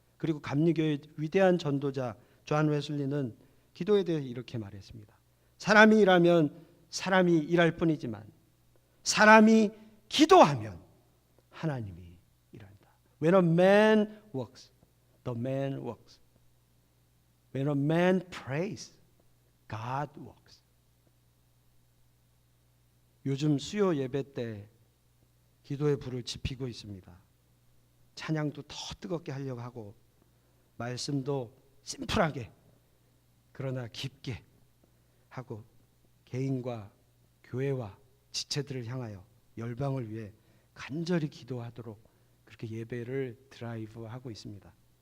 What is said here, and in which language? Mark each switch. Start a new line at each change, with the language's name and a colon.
Korean: 그리고 감리교의 위대한 전도자 존 웨슬리는 기도에 대해 이렇게 말했습니다. 사람이 일하면 사람이 일할 뿐이지만 사람이 기도하면 하나님이 일한다.
English: When a man works, the man works. When a man prays, God works.
Korean: 요즘 수요 예배 때 기도의 불을 지피고 있습니다. 찬양도 더 뜨겁게 하려고 하고 말씀도 심플하게 그러나 깊게 하고 개인과 교회와 지체들을 향하여 열방을 위해 간절히 기도하도록 그렇게 예배를 드라이브하고 있습니다.